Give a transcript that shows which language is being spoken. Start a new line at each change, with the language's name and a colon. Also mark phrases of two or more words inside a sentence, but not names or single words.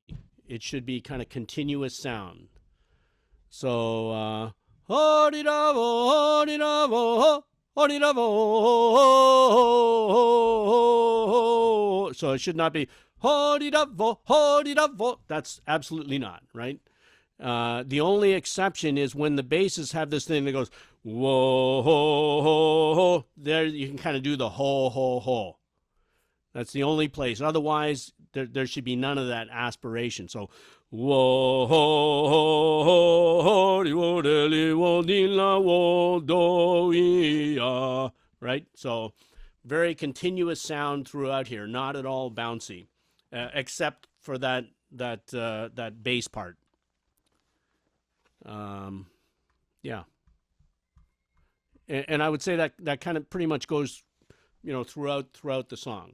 English: It should be kind of continuous sound. So, so it should not be that's absolutely not, right? The only exception is when the basses have this thing that goes whoa ho ho ho. There you can kind of do the ho ho ho. That's the only place. Otherwise, there should be none of that aspiration. So whoa ho ho ho ho di wo de li wo di la wo do ya. Right? So very continuous sound throughout here, not at all bouncy, except for that bass part. Yeah. And I would say that kind of pretty much goes, throughout the song.